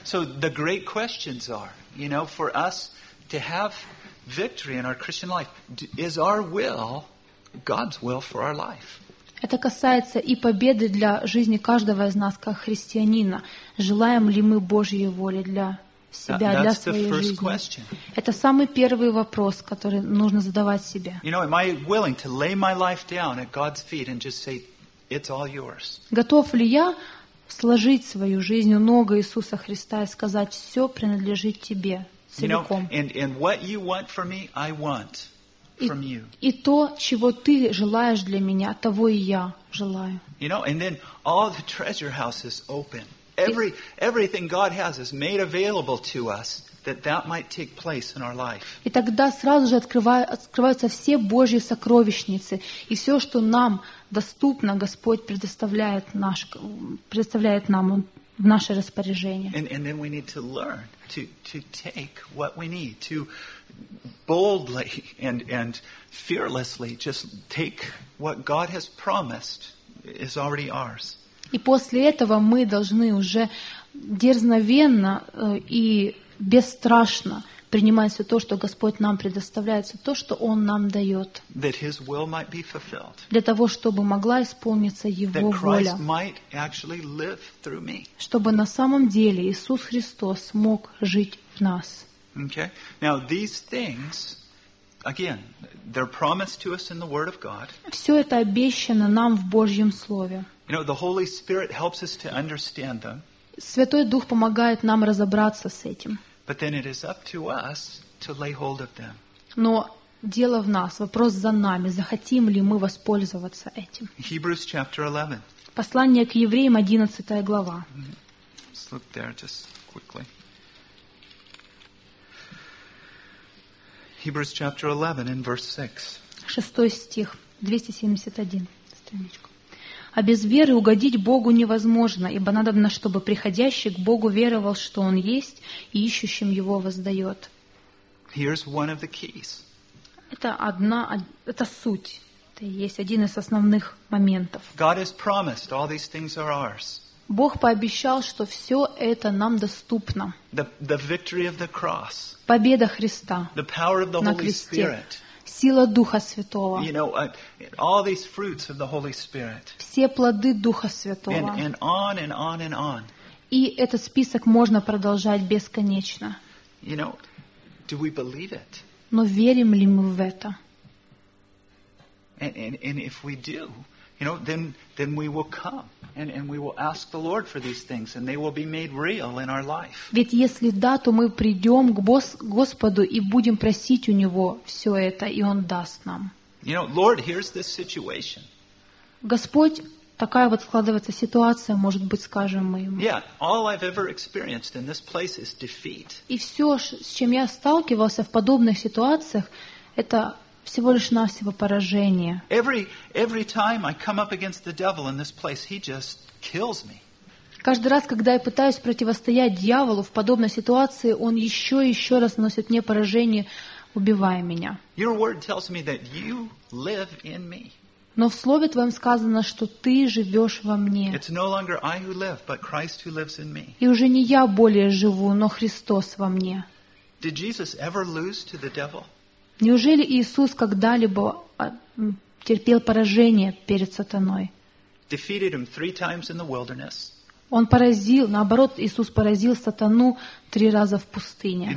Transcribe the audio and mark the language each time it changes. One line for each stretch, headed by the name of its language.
English: So the great questions are, you know, for us to have victory in our Christian life, is our will God's will for our life?
Russian: Это касается и победы для жизни каждого из нас как христианина. Желаем ли мы Божьей воли для себя, для своей жизни?
English: Question.
Russian: Это самый первый вопрос, который нужно задавать себе.
English: You know, am I willing to lay my life down at God's feet and just say, it's all yours?
Russian: Готов ли я сложить свою жизнь у ног Иисуса Христа и сказать: все принадлежит тебе целиком.
English: And what you want for me, I want from you.
Russian: И то, чего ты желаешь для меня, того и я желаю.
English: You know, and then all the treasure house is open. Everything God has is made available to us. That might take place in our life.
Russian: И тогда сразу же открываются все Божьи сокровищницы, и все, что нам доступно, Господь предоставляет нам в наше распоряжение.
English: And then we need to learn to take what we need, to boldly and fearlessly just take what God has promised is already ours.
Russian: И после этого мы должны уже дерзновенно и бесстрашно принимать все то, что Господь нам предоставляет, все то, что Он нам дает.
English: That His will might be fulfilled.
Russian: Для того, чтобы могла исполниться Его воля.
English: That Christ might actually live through me.
Russian: Чтобы на самом деле Иисус Христос мог жить в нас.
English: Okay. Now these things, again, they're promised to us in the Word of God.
Russian: Все это обещано нам в Божьем Слове.
English: You know, the Holy Spirit helps us to understand them.
Russian: Святой Дух помогает нам разобраться с этим.
English: But then it is up to us to lay hold of them.
Russian: Но дело в нас, вопрос за нами, захотим ли мы воспользоваться этим.
English: Hebrews chapter 11.
Russian: Послание к евреям, 11 глава.
English: Let's look there just quickly. Hebrews chapter 11 and verse 6.
Russian: Шестой стих, 271 страничку. А без веры угодить Богу невозможно, ибо надобно, чтобы приходящий к Богу веровал, что Он есть, и ищущим Его воздает.
English: Here's one of the keys.
Russian: Это суть. Это есть один из основных моментов.
English: God has promised, all these things are ours.
Russian: Бог пообещал, что все это нам доступно.
English: The victory of the cross.
Russian: Победа Христа.
English: The power of the Holy Spirit.
Russian: сила Духа Святого.
English: You know, all these fruits of the Holy Spirit.
Russian: Все плоды Духа Святого.
English: And on and on and on.
Russian: И этот список можно продолжать бесконечно.
English: You know, do we believe it?
Russian: Но верим ли мы в это?
English: And if we do, you know, then we will come and we will ask the Lord for these things and they will be made real in our life.
Russian: Ведь если да, то мы придем к Господу и будем просить у Него все это, и Он даст нам.
English: You know, Lord, here's this situation.
Russian: Господь, такая вот складывается ситуация, может быть, скажем мы ему.
English: Yeah, all I've ever experienced in this place is defeat.
Russian: И все, с чем я сталкивался в подобных ситуациях, это всего лишь навсего поражение.
English: Every time I come up against the devil in this place, he just kills me.
Russian: Каждый раз, когда я пытаюсь противостоять дьяволу в подобной ситуации, он еще и еще раз наносит мне поражение, убивая меня.
English: Your word tells me that you live in me.
Russian: Но в Слове Твоем сказано, что Ты живешь во мне.
English: It's no longer I who live, but Christ who lives in me.
Russian: И уже не я более живу, но Христос во мне.
English: Did Jesus ever lose to the devil?
Russian: Неужели Иисус когда-либо терпел поражение перед сатаной?
English: Defeated him three times in the wilderness.
Russian: Он поразил, наоборот, Иисус поразил сатану три раза в пустыне.